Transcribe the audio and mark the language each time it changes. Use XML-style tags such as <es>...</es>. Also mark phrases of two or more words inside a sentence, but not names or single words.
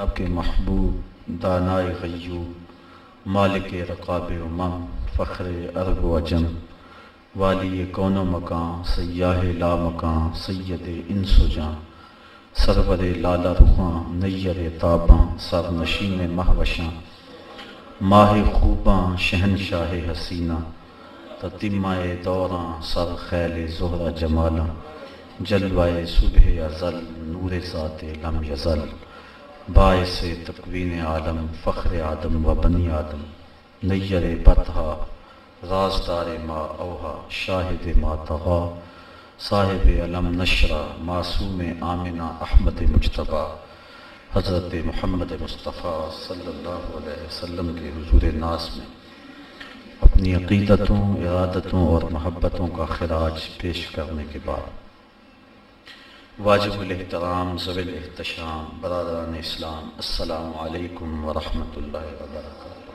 <ur>کے محبوب دانائے غیوب مالک رقاب امم فخر عرب و عجم والی کون و مکان سیاہ لا مکان سید انس و جاں سرور لالا رخاں نیر تاباں سر نشین مہوشاں ماہ خوباں شہنشاہ حسینہ تتمہ دوراں سر خیل زہرہ جمالاں جلوہ صبح ازل نور ذات لم یزل باعث تکوین عالم فخر آدم و بنی آدم نیر بطحا رازدار ما اوہا شاہد ما طغا صاحب علم نشرہ معصوم آمنہ احمد مجتبیٰ حضرت محمد مصطفیٰ</ur> <ar>صلی اللہ علیہ وسلم</ar> <ur>کے حضور ناز میں اپنی عقیدتوں ارادتوں اور محبتوں کا خراج پیش کرنے کے بعد واجب الاحترام ذوی الاحتشام برادران اسلام،</ur> <ar>السلام علیکم ورحمۃ اللہ وبرکاتہ۔</ar>